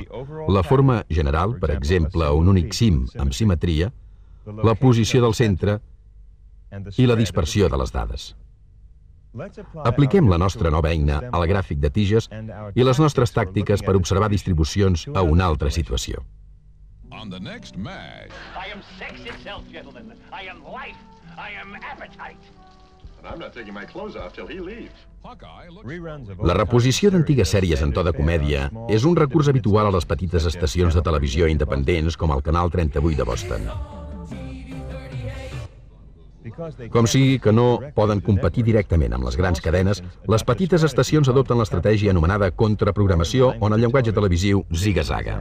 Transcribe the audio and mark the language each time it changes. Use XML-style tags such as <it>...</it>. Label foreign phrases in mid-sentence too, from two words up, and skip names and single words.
<ca>La forma general, per exemple, un únic cim amb simetria, la posició del centre i la dispersió de les dades. Apliquem la nostra nova eina al gràfic de tiges i les nostres tàctiques per observar distribucions a una altra situació.</ca> <en>On the next MASH. I am sex itself, gentlemen. I am life. I am appetite. And I'm not taking my clothes off till he leaves.</en> <ca>La reposició d'antigues sèries en to de comèdia és un recurs habitual a les petites estacions de televisió independents com el Canal 38 de Boston. Com sigui que no poden competir directament amb les grans cadenes, les petites estacions adopten l'estratègia anomenada contraprogramació, on el llenguatge televisiu ziga-zaga.</ca>